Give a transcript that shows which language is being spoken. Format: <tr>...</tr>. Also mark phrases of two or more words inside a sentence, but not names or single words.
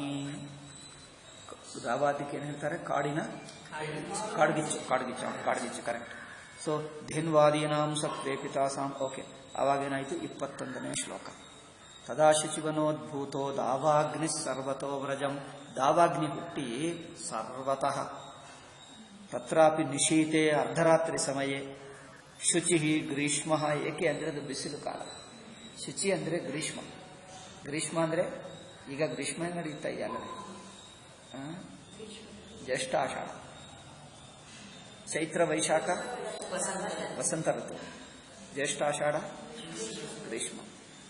<kn>ದಾವಾದಿಕ್ಕೆ ಏನು ಹೇಳ್ತಾರೆ? ಕಾಡ್ಗಿಚ್ಚು ಕರೆಕ್ಟ್.</kn> <sa>ಸೊ ಧೇನ್ವಾದೀನಾಂ ಸತ್ವೇಪಿತಾಸಾಂ.</sa> <kn>ಓಕೆ, ಅವಾಗೇನಾಯಿತು? 21ನೇ ಶ್ಲೋಕ.</kn> <sa>ತದಾ ಶುಚಿವನೋದ್ಭೂತೋ ದಾವಾಗ್ನಿ ಸರ್ವತೋ ವ್ರಜಂ. ದಾವಾಗ್ನಿ ಹುಟ್ಟಿ ಸರ್ವತಃ ತತ್ರಾಪಿ ನಿಶೀತೆ ಅರ್ಧರಾತ್ರಿ ಸಮಯೇ ಶುಚಿ ಗ್ರೀಷ್ಮ.</sa> <kn>ಏಕೆ ಅಂದರೆ ಅದು ಬಿಸಿಲು ಕಾಲ. ಶುಚಿ ಅಂದರೆ ಗ್ರೀಷ್ಮ. ಗ್ರೀಷ್ಮ ಅಂದರೆ ಈಗ ಗ್ರೀಷ್ಮ ನಡೀತಾ ಇದೆಯಲ್ಲವೇ? ಜ್ಯೇಷ್ಠ ಆಷಾಢ, ಚೈತ್ರ ವೈಶಾಖ ವಸಂತ ಋತು, ಜ್ಯೇಷ್ಠ ಆಷಾಢ ಗ್ರೀಷ್ಮ.</kn>